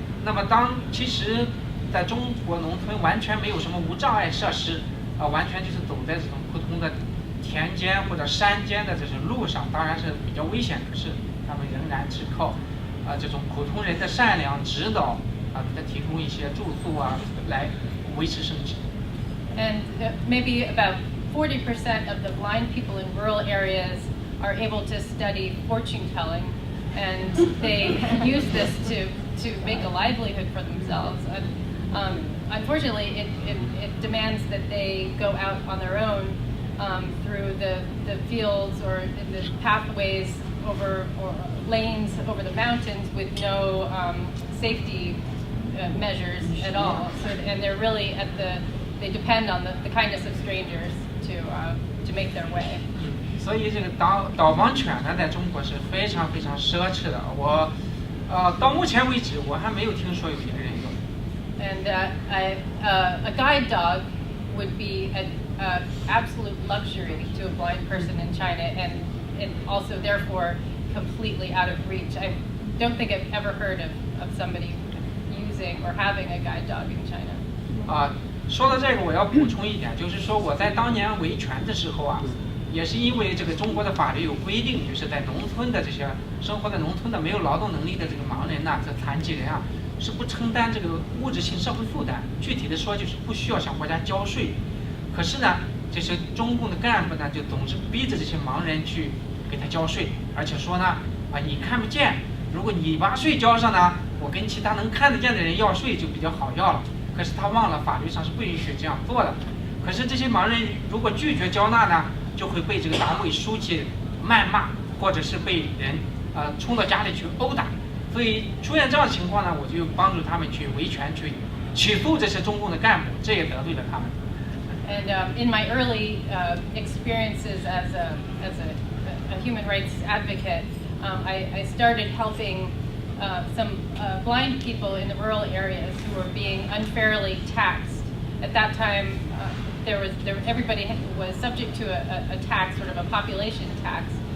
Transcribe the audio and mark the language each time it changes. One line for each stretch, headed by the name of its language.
Chinese: 那么其实在中国农村完全没有什么无障碍设施，完全就是走在这种普通的田间或者山间的这种路上，当然是比较危险，可是他们仍然是靠这种普通人的善良指导给他提供一些住宿来维持生计。
English: And maybe about 40% of the blind people in rural areas are able to study fortune telling, and they use this to make a livelihood for themselves. And, unfortunately, it demands that they go out on their own through the fields or in the pathways over or lanes over the mountains with no safety measures at all. So, and they're really they depend on the kindness of strangers to make their way.
Chinese: 所以这个导盲犬呢，在中国是非常非常奢侈的。我到目前为止，我还没有听说有一个人有。
English: And a guide dog would be an absolute luxury to a blind person in China, and also therefore completely out of reach. I don't think I've ever heard of somebody using or having a guide dog in China.
Chinese: 说到这个，我要补充一点，就是说我在当年维权的时候啊，也是因为这个中国的法律有规定，就是在农村的这些生活在农村的没有劳动能力的这个盲人呐、这残疾人啊，是不承担这个物质性社会负担。具体的说，就是不需要向国家交税。可是呢，这些中共的干部呢，就总是逼着这些盲人去给他交税，而且说呢，你看不见，如果你把税交上呢，我跟其他能看得见的人要税就比较好要了。可是他忘了法律上是不允许这样做的。可是这些盲人如果拒绝交纳呢，就会被这个党委书记谩骂，或者是被人冲到家里去殴打。所以出现这样的情况呢，我就帮助他们去维权，去起诉这些中共的干部，这也得罪了他们。
English: And in my early experiences as a human rights advocate, I started helping some blind people in the rural areas who were being unfairly taxed. At that time, everybody was subject to a tax, sort of a population tax.